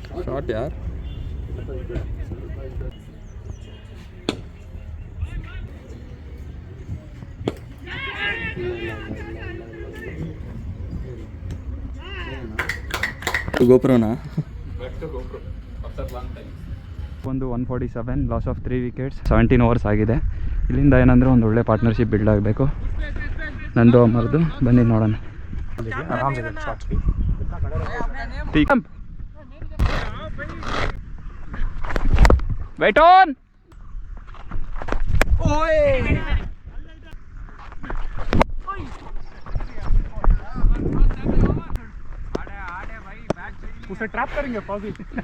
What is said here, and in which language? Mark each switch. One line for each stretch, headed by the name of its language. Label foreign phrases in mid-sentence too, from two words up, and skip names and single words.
Hindi: शॉट यार.
Kannada: ಗೋಪ್ರೋನಾ ಒಂದು 147
English: loss of 3 wickets 17 overs
Kannada: ಆಗಿದೆ. ಇಲ್ಲಿಂದ ಏನಂದರೆ ಒಂದು ಒಳ್ಳೆ
English: partnership build
Kannada: ಆಗಬೇಕು. ನಂದು ಅಮರ್ದು ಬನ್ನಿ ನೋಡೋಣ.
Hindi: आराम से शॉट्स भी
English: wait on.
Hindi: उसे ट्रैप करेंगे फौजी.